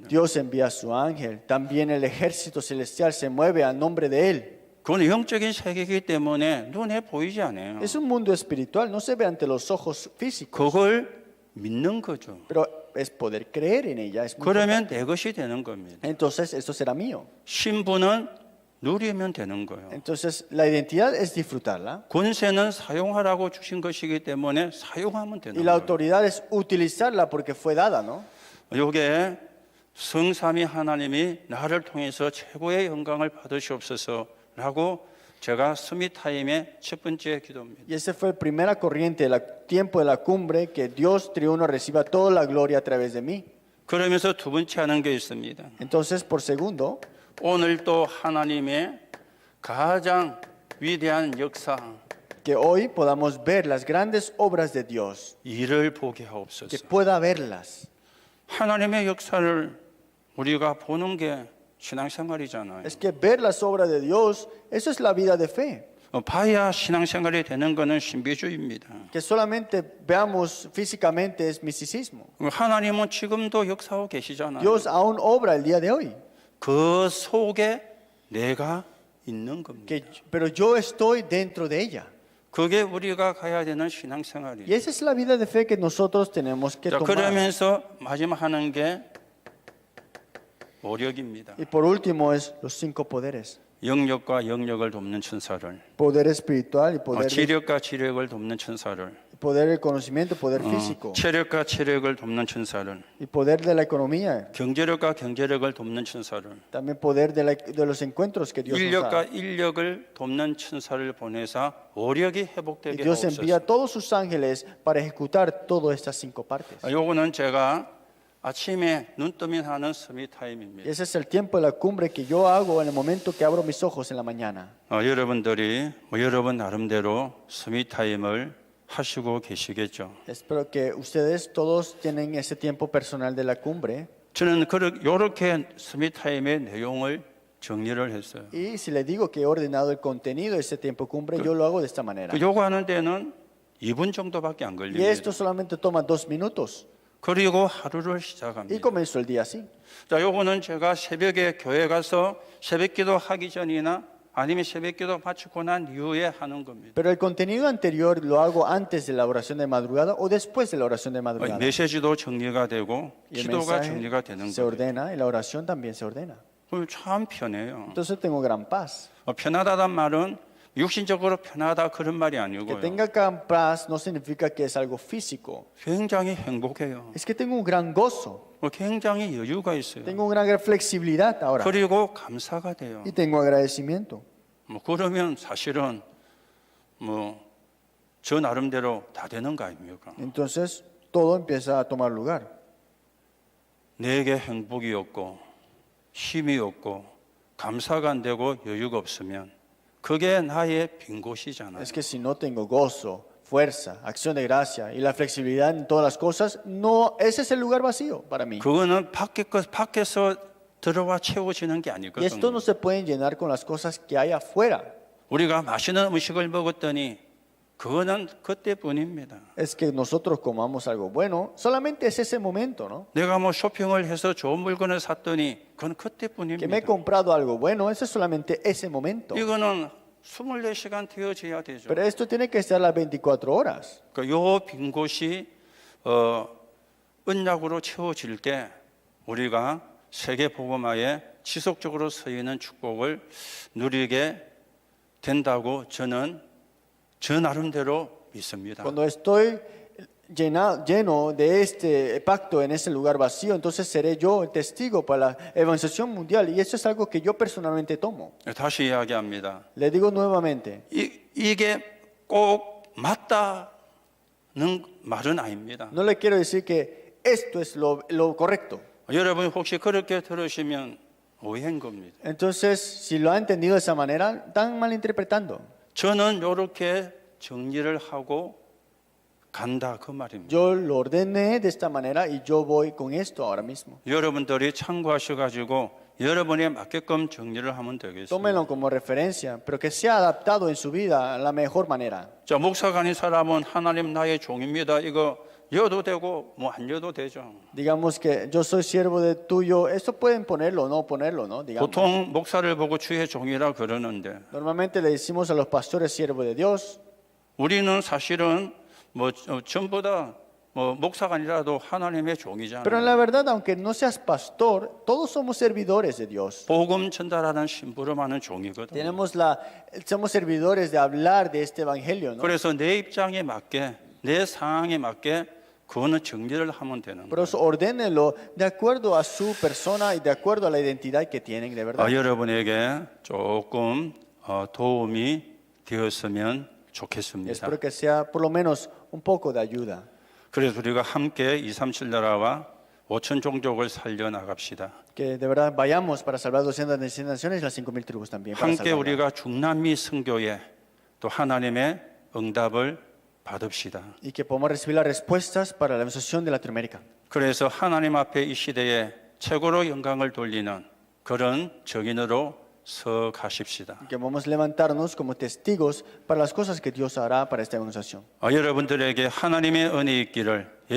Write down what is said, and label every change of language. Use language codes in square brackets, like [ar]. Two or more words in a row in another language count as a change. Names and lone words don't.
[es] Dios envía a su ángel. También el ejército celestial se mueve a nombre de él. [ko] 그건 영적인 세계이기 때문에 눈에 보이지 않아요. [es] Es un mundo espiritual, no se ve ante los ojos físicos. [ko] 그걸 믿는 거죠. [es] Pero es poder creer en ella. Es muy [ko] 그러면 내 것이 되는 겁니다. [es] Entonces, esto será mío. [ko] 신분은 누리면 되는 거예요. [es] Entonces, la identidad es disfrutarla. [ko] 권세는 사용하라고 주신 것이기 때문에 사용하면 [es] Y [ko] 되는 [es] la [ko] 거예요. [es] autoridad es utilizarla porque fue dada, ¿no? [ko] 요게 성삼위 하나님이 나를 통해서 최고의 영광을 받으시옵소서라고 제가 스미타임의 첫 번째 기도입니다. [es] Y ese fue la primera corriente del tiempo de la cumbre, que Dios triuno reciba toda la gloria a través de mí. [ko] 그러면서 두 번째 하는 게 있습니다. [es] Entonces, por segundo, [ko] 오늘 또 하나님의 가장 위대한 역사 [es] que hoy podamos ver las grandes obras de Dios, [ko] 이를 보게 [es] que [ko] 하옵소서. [es] pueda verlas. [ko] 하나님의 역사를 우리가 보는 게 신앙생활이잖아요. [es] Es que ver las obras de Dios, eso es la vida de fe. [ko] 봐야 신앙생활이 되는 것은 신비주의입니다. [es] Que solamente veamos físicamente es misticismo. [ko] 하나님은 지금도 역사하고 계시잖아요. [es] Dios aún obra el día de hoy. [ko] 그 속에 내가 있는 겁니다. [es] Pero yo estoy dentro de ella. [ko] 그게 우리가 가야 되는 [es] Y [ko] 신앙생활이에요. [es] esa es la vida de fe que nosotros tenemos que [ko] 자, [es] tomar. [ko] 그러면서 마지막 하는 게 오력입니다. [es] Y por último es los 5 poderes. [ko] 영력과 영력을 돕는 천사를, [es] Poder espiritual y poder, [ko] 지력과 지력을 돕는 천사를, [es] poder del conocimiento, poder físico. [ko] 체력과 체력을 돕는 천사를, [es] Y poder de la economía. [ko] 경제력과 경제력을 돕는 천사를, [es] También poder de los encuentros que Dios nos [ko] 인력과 [es] da. [ko] 인력을 돕는 천사를 보내사 오력이 [es] Y [ko] 회복되게 [es] Dios envía a [ko] 하옵소서. [es] todos sus ángeles para ejecutar todas estas 5 partes. [ko] 요거는 제가 아침에 눈 뜨면 하는 스미 [es] Y [ko] 타임입니다. [es] ese es el tiempo de la cumbre que yo hago en el momento que abro mis ojos en la mañana. [ko] 여러분들이 여러분 나름대로 스미 타임을 하시고 계시겠죠. [es] Espero que ustedes todos tienen ese tiempo personal de la cumbre. [ko] 저는 이렇게 스미 타임의 내용을 정리를 했어요. [es] Y si les digo que he ordenado el contenido de ese tiempo cumbre, yo lo hago de esta manera. [ko] 요거 하는 데는 2분 정도밖에 안 [es] Y [ko] 걸립니다. [es] esto solamente toma 2 minutos. [ko] 그리고 하루를 [es] Y [ko] 시작합니다. [es] comienzo el día así. [ko] 자, 요거는 제가 새벽에 교회 가서 새벽 기도 하기 전이나 아니면 새벽기도 마치고 난 이후에 하는 겁니다. [es] Pero el contenido anterior lo hago antes de la oración de madrugada o después de la oración de madrugada. [ko] 메시지도 정리가 되고 [es] Y el [ko] 기도가 [es] mensaje [ko] 정리가 되는 [es] se [ko] 거예요. [es] ordena y la oración también se ordena. [ko] 그럼 참 편해요. [es] Entonces tengo gran paz. [ko] 편하다는 말은 육신적으로 편하다 그런 말이 [es] Que [ko] 아니고요. [es] tenga gran paz no significa que es algo físico. [ko] 굉장히 행복해요. [es] Es que tengo un gran gozo. [ko] 굉장히 여유가 있어요. [es] Tengo una gran flexibilidad ahora. [ko] 그리고 감사가 돼요. [es] Y tengo agradecimiento. [ko] 그러면 사실은 저 나름대로 다 되는 거 아닙니까? [es] Entonces todo empieza a tomar lugar. [ko] 내게 행복이 없고 힘이 없고 감사가 안 되고 여유가 없으면 그게 나의 빈 곳이잖아요. [es] Es que si no tengo gozo, fuerza, acción de gracia y la flexibilidad en todas las cosas, no, ese es el lugar vacío para mí. [ko] 그거는 밖에서 들어와 채워지는 게 [es] Y esto [ko] 아니거든요. [es] no se pueden llenar con las cosas que hay afuera. [ko] 우리가 맛있는 음식을 먹었더니 그거는 그때뿐입니다. [es] Es que nosotros comamos algo bueno, solamente es ese momento, ¿no? [ko] 내가 쇼핑을 해서 좋은 물건을 샀더니 그건 [es] Que me he [ko] 그때뿐입니다. [es] comprado algo bueno, ese es solamente ese momento. [ko] 이거는 24시간 되어져야 되죠. [es] Pero esto tiene que estar las 24 horas. [ko] 요 빈 곳이 언약으로 채워질 때 우리가 세계 복음화에 지속적으로 서 있는 축복을 누리게 된다고 저는 저 나름대로 믿습니다. [es] Cuando estoy lleno de este pacto en ese lugar vacío, entonces seré yo el testigo para la evangelización mundial. Y eso es algo que yo personalmente tomo. [ko] 다시 이야기합니다. [es] Le digo nuevamente, [ko] 이게 꼭 맞다는 말은 아닙니다. [es] no le quiero decir que esto es lo correcto. [ko] 여러분 혹시 그렇게 들으시면 오해인 겁니다. [es] Entonces, si lo ha entendido de esa manera, están malinterpretando. [ko] 저는 이렇게 정리를 하고 간다 그 말입니다. [es] Yo lo ordené de esta manera y yo voy con esto ahora mismo. [ko] 여러분들이 참고하셔가지고 여러분에 맞게끔 정리를 하면 되겠습니다. [es] Tómenlo como referencia, pero que sea adaptado en su vida a la mejor manera. [ko] 자, 목사가 아닌 사람은 하나님 나의 종입니다. 이거 여도 되고 안 여도 되죠. [es] Digamos que yo soy siervo de tuyo, eso pueden ponerlo o no ponerlo, ¿no? Digamos. [ko] 보통 목사를 보고 주의 종이라 그러는데 [es] Normalmente le decimos a los pastores siervo de Dios, [ko] 우리는 사실은 전부 다 목사가 아니라도 하나님의 [es] pero en [ko] 종이잖아요. [es] la verdad, aunque no seas pastor, todos somos servidores de Dios. [ko] 복음 전달하는 심부름하는 종이거든요. [es] Somos servidores de hablar de este evangelio, ¿no? [ko] 그래서 내 입장에 맞게 내 상황에 맞게 그거는 정리를 하면 되는 [es] Por [ko] 거예요. [es] eso ordénenlo de acuerdo a su persona y de acuerdo a la identidad que tienen, de verdad. [ko] 여러분에게 조금 도움이 되었으면 좋겠습니다. [es] Espero que sea por lo menos un poco de ayuda. [ko] 그래서 우리가 함께 237 나라와 5천 종족을 살려 나갑시다. [es] Que de verdad vayamos para salvar 200 naciones y las 5,000 tribus también. Para [ko] 함께 [es] salvarlas. [ko] 우리가 중남미 선교에 또 하나님의 응답을 받읍시다. [es] Y que podamos recibir las respuestas para la evangelización de Latinoamérica. [ko] 그래서 하나님 앞에 이 시대에 최고로 영광을 돌리는 그런 정인으로 서 가십시다. [es] Que vamos a levantarnos como testigos para las cosas que Dios hará para esta evangelización. [ko] 여러분들에게 하나님의 은혜 있기를 예수님의 이름으로